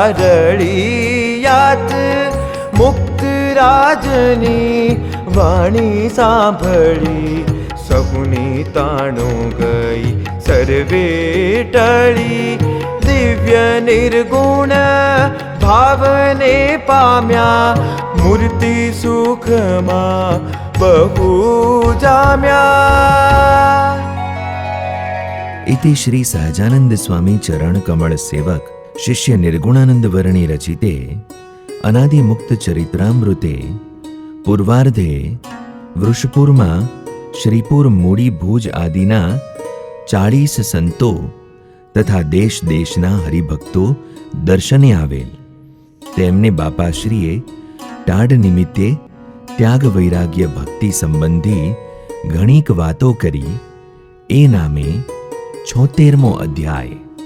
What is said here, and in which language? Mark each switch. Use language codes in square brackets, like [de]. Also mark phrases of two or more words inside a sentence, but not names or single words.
[gu] રળિયાત મુક્ત રાજની વાણી સાંભળી સહુની તાણું ગઈ સર્વે ટળી દિવ્ય નિર્ગુણ ભાવને પામ્યા મૂર્તિ સુખમાં બહુ જામ્યા. [sa] इति श्री सहजानंद स्वामी चरण कमल सेवक शिष्य निर्गुणानंद वर्णी रचिते अनादि मुक्त चरित्रामृते पूर्वार्धे [gu] વૃષપુરમાં શ્રીપુર મૂડી ભુજ આદિના 40 સંતો તથા દેશ દેશના હરિભક્તો દર્શને આવેલ તેમને બાપાશ્રીએ ટાઢ નિમિત્તે ત્યાગ વૈરાગ્ય ભક્તિ સંબંધી ઘણીક વાતો કરી એ નામે 76મો અધ્યાય.